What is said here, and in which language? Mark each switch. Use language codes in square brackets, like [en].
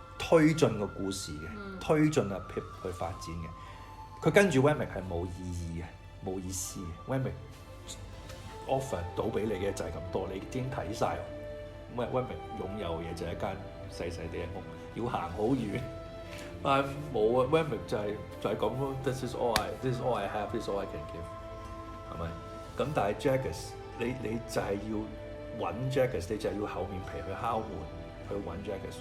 [yue] 推進個故事嘅，推進阿 Pip 去發展嘅。佢跟住 Wemmick 係冇意義嘅，冇意思嘅。 Wemmick offer 到俾你嘅就係咁多，你已經睇晒。 Wemmick 擁有嘅嘢就係一間細細啲嘅屋，要行好遠。但係冇啊 ，Wemmick 就係咁咯。 [en] This is all I have. This is all I can give。 [yue] 係咪？咁但係 Jaggers 你就係要揾 jaggers， 你就係要厚面皮去敲門去揾 jaggers。